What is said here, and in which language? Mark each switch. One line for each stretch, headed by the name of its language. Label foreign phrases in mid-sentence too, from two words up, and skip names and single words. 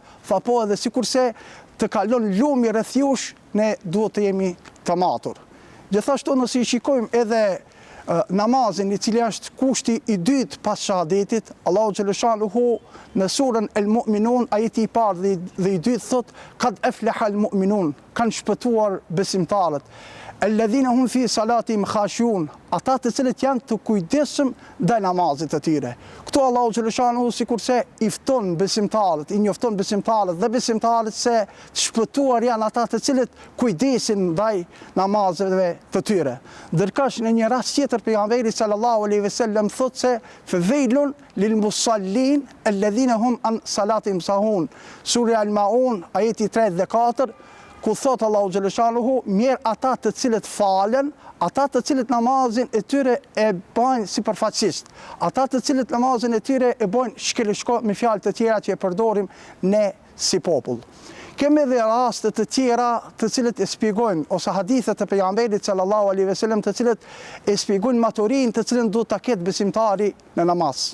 Albanian: Tha po, edhe sikurse të kalon lumi rreth jush, ne duhet të jemi të matur. Gjithashtu nëse i shikojmë edhe namazin, i cili është kushti i dytë pas shahadetit, Allahu xhaleshanuhu në surën El Mu'minun, ajeti i parë dhe i dytë thot:
Arabic: قد أفلح المؤمنون,
Albanian: kanë shpëtuar besimtarët.
Arabic: الذين هم في صلاتهم خاشعون,
Albanian: ata të cilët janë të kujdesshëm ndaj namazit të tyre. Këtu Allahu xhaleshanuhu sikurse i fton besimtarët, i njofton besimtarët dhe besimtarët se të shpëtuar janë ata të cilët kujdesin ndaj namazeve të tyre. Ndërkohë në një rast tjetër pejgamberi
Arabic: صلى الله عليه وسلم
Albanian: thotë se
Arabic: فويل للمصلين الذين هم عن صلاتهم ساهون.
Albanian: Sura Al-Maun ajeti 3 dhe 4, ku thot Allahu xhaleshanuhu, mirë ata të cilët falen, ata të cilët namazin e tyre e bajnë sipërfaqësisht, ata të cilët namazin e tyre e bajnë shkeleshko me fjalë të tjera që e përdorim ne si popull. Kemi edhe raste të tjera të cilët e shpjegojnë, ose hadithet të pejgamberit
Arabic: صلى الله عليه وسلم
Albanian: të cilët e shpjegojnë maturinë të cilën duhet ta ketë besimtari në namaz.